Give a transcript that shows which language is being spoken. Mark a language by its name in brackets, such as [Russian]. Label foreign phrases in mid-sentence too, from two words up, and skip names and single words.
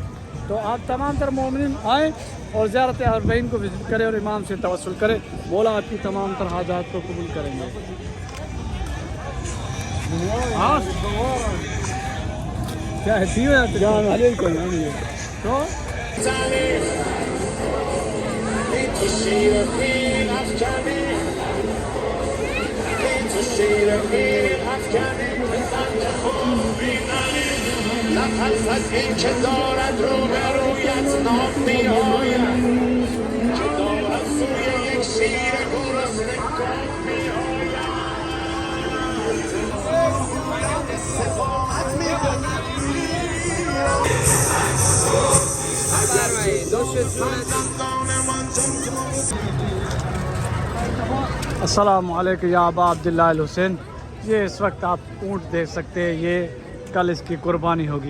[Urdu] تو آپ تمام تر مومنین آئیں اور زیارت اربعین کو وزٹ کریں اور امام سے توسل کریں. مولا آپ کی تمام تر حاجات کو قبول کریں گے. کیا ہے تو [Persian] از این که دارد رو به رویت نام میآید که دارد سوی یک شیر گرسنه گام میآید سفاحت [Arabic] السلام علیکم یا ابا عبداللہ الحسین. [Urdu] یہ اس وقت آپ اونٹ دیکھ سکتے ہیں. یہ کل اس کی قربانی ہوگی.